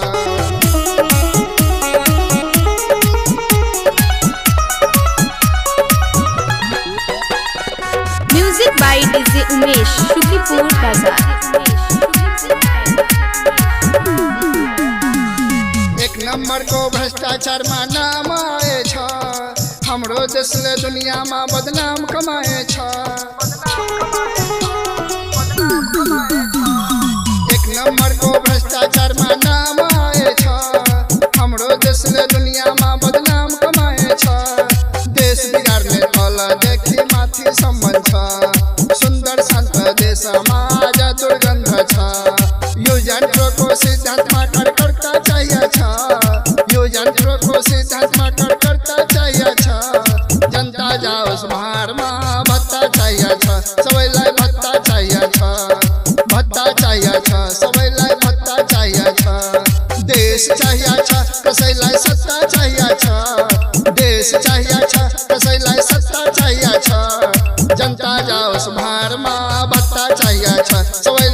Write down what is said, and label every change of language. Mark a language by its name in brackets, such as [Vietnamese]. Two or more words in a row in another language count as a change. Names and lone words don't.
[English] म्यूजिक बाय डीजे उमेश शुक्रिपुर बाजार। [Nepali] एक नंबर को भ्रष्टाचार में नाम आए छ हमरो देशले दुनिया में बदनाम कमाए छ एक नंबर को भ्रष्टाचार में नाम आए छ हमरो देशले दुनिया में बदनाम कमाए छ देश बिगार्ने तल देखि माथि सम्म छ सुन्दर शान्त देशमा आज दुर्गन्ध छ यो यन्त्रको सिद्धान्तमा कार्यकर्ता चाहिए छ यो यन्त्रको सिद्धान्तमा कार्यकर्ता चाहिए छ जनता जाओस् भारमा भत्ता चाहिए छ सबैलाई भत्ता चाहिए छ भत्ता चाहिए छ सबैलाई भत्ता चाहिए छ देश चाहिए छ कसैलाई सत्ता चाहिए छ देश चाहिए छ कसैलाई सत्ता चाहिए छ जनता जाओस् भारमा भत्ता चाहिए छ।